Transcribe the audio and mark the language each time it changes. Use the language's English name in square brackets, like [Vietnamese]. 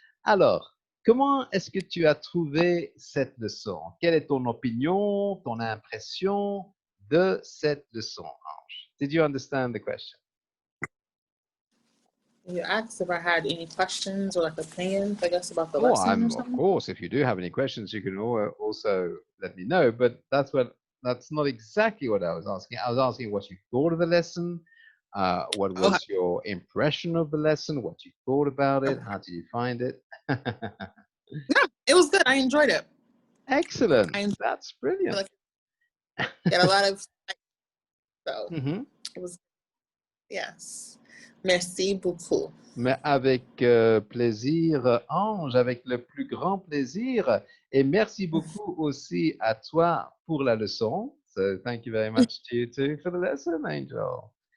[French] Alors, comment est-ce que tu as trouvé cette leçon? Quelle est ton opinion, ton impression de cette leçon, Ange? [English] Did you understand the question? You asked if I had any questions or like opinions, I guess, about the lesson or something. Of course, if you do have any questions, you can also let me know. But that's not exactly what I was asking. I was asking what you thought of the lesson, what was your impression of the lesson, what you thought about it, how did you find it? No, it was good. I enjoyed it. Excellent. That's brilliant. Like, got a lot of so Mm-hmm. it was yes. [French] Merci beaucoup. Mais avec plaisir, Ange, avec le plus grand plaisir. Et merci beaucoup aussi à toi pour la leçon. [English] So thank you very much to you too for the lesson, Angel.